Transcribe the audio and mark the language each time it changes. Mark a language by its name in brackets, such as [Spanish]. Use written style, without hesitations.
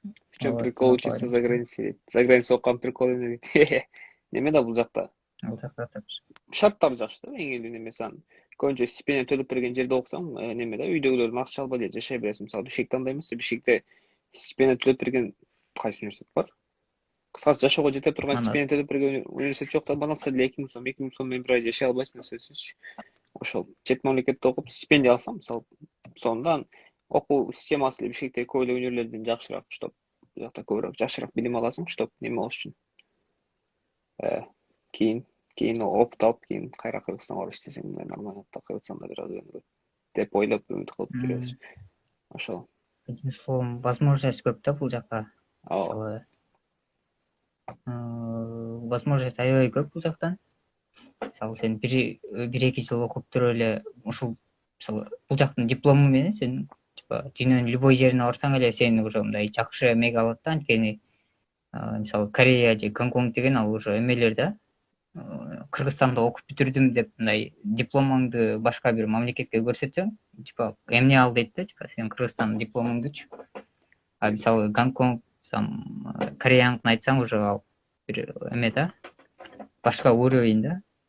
[Russian] В чем прикол учиться за границей? За границей [Kyrgyz] окуган [Russian] прикол [Kyrgyz] эмне дейт? Неме да бул жакта? Бул жакта шарттары жакшы да, эң элүү немеси анын. Көбүнчө стипендия төлөп берген жерде окусаң, неме да, үйдөгүлөрдөн акча албай эле жашай бересиң. Мисалы Бишкекте андай эмес. Бишкекте стипендия төлөп берген кайсы университет бар? Кыскасы жашоого жете турган стипендия төлөп берген университет жок да, баналса деле 2000 сом менен бир ай жашай албайсың сөзсүз. Ошол чет мамлекетте окуп стипендия алсам, мисалы, сонда окуу системасы эле Бишкектеги көп эле университеттерден жакшыраак, чтоб бул жакта көбүрөөк жакшыраак билим аласың, чтоб неме болуш үчүн. Кийин опыт алып, кийин кайра Кыргызстанга барып иштесең, мындай нормально Кыргызстанда бир аз өнүгөт деп ойлоп үмүт кылып жүрөбүз. Ошол. [Russian] Одним словом, [Kyrgyz] возможность көп да бул жакта. Ооба. Возможность аябай көп бул жактан. Мисалы сен бир эки жыл окуп туруп эле ушул, мисалы, бул жактын диплому менен сен типа дүйнөнүн любой жерине барсаң эле сени уже мындай жакшы эмеге алат да. Анткени мисалы Корея же Гонконг деген ал уже эмелер да. Кыргызстанда окуп бүтүрдүм деп мындай дипломуңду башка бир мамлекетке көрсөтсөң, типа эмне ал дейт да, типа сен Кыргызстандын дипломуңдучу. А мисалы Гонконг, Кореяныкын айтсаң уже ал бир эме да, башка уровень да.